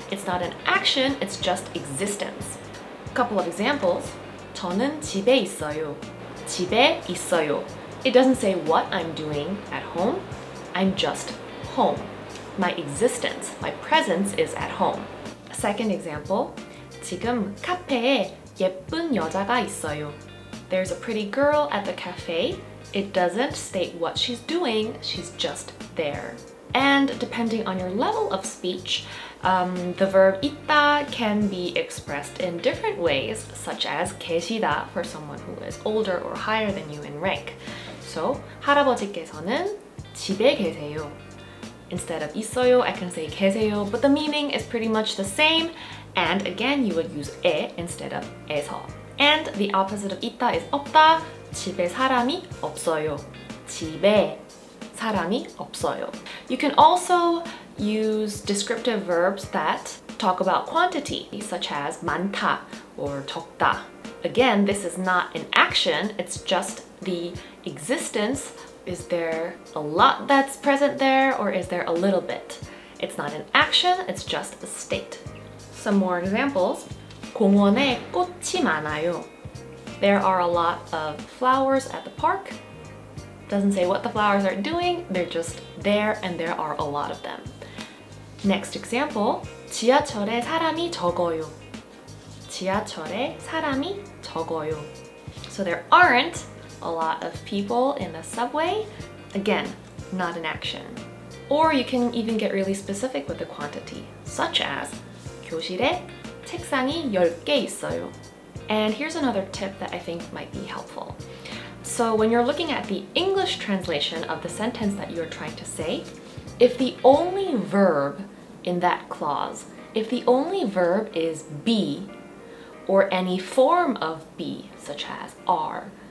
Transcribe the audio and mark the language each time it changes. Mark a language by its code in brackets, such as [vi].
[en] It's not an action, it's just existence. A couple of examples. [ko] 저는 집에 있어요. 집에 있어요. [en] It doesn't say what I'm doing at home. I'm just home. My existence, my presence is at home. A second example. [ko] 지금 카페에 예쁜 여자가 있어요. [en] There's a pretty girl at the cafe. It doesn't state what she's doing, she's just there. And depending on your level of speech, the verb 있다 can be expressed in different ways, such as 계시다 for someone who is older or higher than you in rank. [ko] So, 할아버지께서는 집에 계세요. [en] Instead of 있어요, I can say 계세요, but the meaning is pretty much the same. And again, you would use 에 instead of 에서. And the opposite of 있다 is 없다. [ko] 집에 사람이 없어요. 집에 사람이 없어요. [en] You can also use descriptive verbs that talk about quantity, such as 많다 or 적다. Again, this is not an action, it's just the existence. Is there a lot that's present there, or is there a little bit? It's not an action, it's just a state. Some more examples. [ko] 공원에 꽃이 많아요. [en] There are a lot of flowers at the park. Doesn't say what the flowers are doing, they're just there and there are a lot of them. Next example, [ko] 지하철에 사람이 적어요. 지하철에 사람이 적어요. [en] So there aren't a lot of people in the subway. Again, not an action. Or you can even get really specific with the quantity, such as [ko] 교실에 책상이 10개 있어요. [en] And here's another tip that I think might be helpful. So when you're looking at the English translation of the sentence that you're trying to say, if the only verb in that clause, if the only verb is be, or any form of be, such as are,